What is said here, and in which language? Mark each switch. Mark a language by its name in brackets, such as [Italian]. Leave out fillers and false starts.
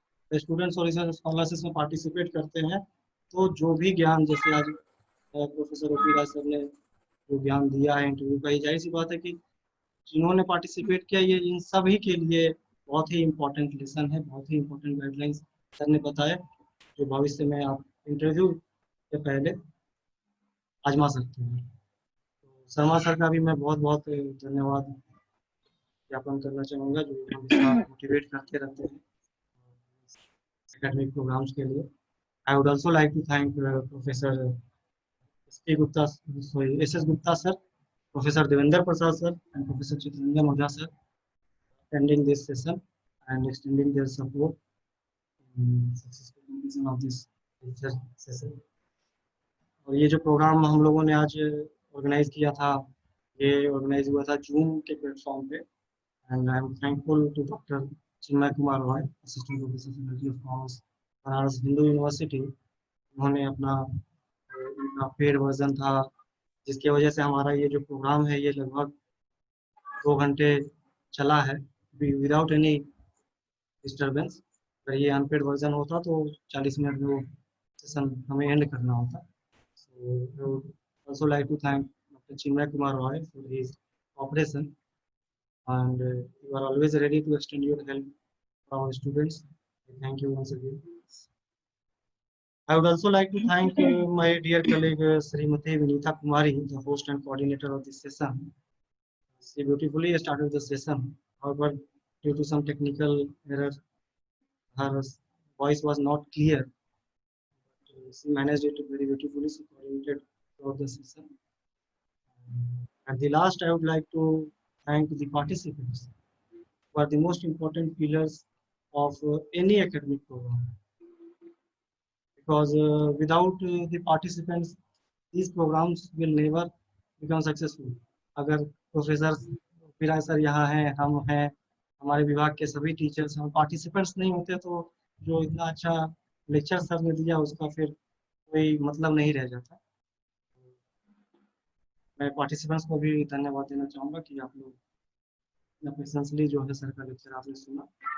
[Hindi] Students और research scholars इसमें participate करते हैं, तो जो भी ज्ञान, जैसे आज प्रोफेसर ओपी राज सर ने जो ज्ञान दिया है इंटरव्यू का, ये जाहिर सी बात है कि जिन्होंने पार्टिसिपेट किया, ये इन सभी के लिए बहुत ही इम्पोर्टेंट लेसन है, बहुत ही इम्पोर्टेंट गाइडलाइंस सर ने बताया, जो भविष्य में आप इंटरव्यू से पहले आजमा सकते हैं। तो शर्मा सर का भी मैं बहुत बहुत धन्यवाद ज्ञापन करना चाहूँगा, जो हमेशा मोटिवेट करते रहते हैं एकेडमिक प्रोग्राम्स के लिए। [English] I would also like to thank professor SS Gupta sir, Professor Devendra Prasad sir, and Professor Chitrangjan Ojha sir attending this session and extending their support in successful completion of this lecture session. [Hindi] और ये जो programme हम लोगों ने आज organise किया था, ये ऑर्गेनाइज हुआ था जूम के प्लेटफॉर्म पे, [English] and I am thankful to [Hindi] doctor Chinmay Kumar Roy, assistant professor फाकल्टी of commerce, Banaras Hindu university. उन्होंने अपना पेड वर्जन था, जिसकी वजह से हमारा ये जो प्रोग्राम है ये लगभग 2 घंटे चला है [English] Without any disturbance. [Hindi] अगर ये अनपेड वर्जन होता तो 40 मिनट में वो सेशन हमें एंड करना होता। सो [English] also like to thank Dr. Chinmay Kumar Roy for his cooperation, and you are always ready to extend your help for our students. Thank you once again. I would also like to thank my dear colleague Srimati Vinitha Kumari, the host and coordinator of this session. She beautifully started the session. However, due to some technical error, her voice was not clear. She managed it very beautifully. She coordinated throughout the session. At the last, I would like to thank the participants, who are the most important pillars of any academic program. Because without the participants, these programs will never become successful. [Hindi] अगर professor Firaz sir यहाँ हैं, हम हैं, हमारे विभाग के सभी teachers हैं, पार्टिसिपेंट्स नहीं होते तो जो इतना अच्छा लेक्चर सर ने दिया उसका फिर कोई मतलब नहीं रह जाता। मैं पार्टिसिपेंट्स को भी धन्यवाद देना चाहूँगा कि आप लोग पेशेंसली जो है सर का लेक्चर आपने सुना।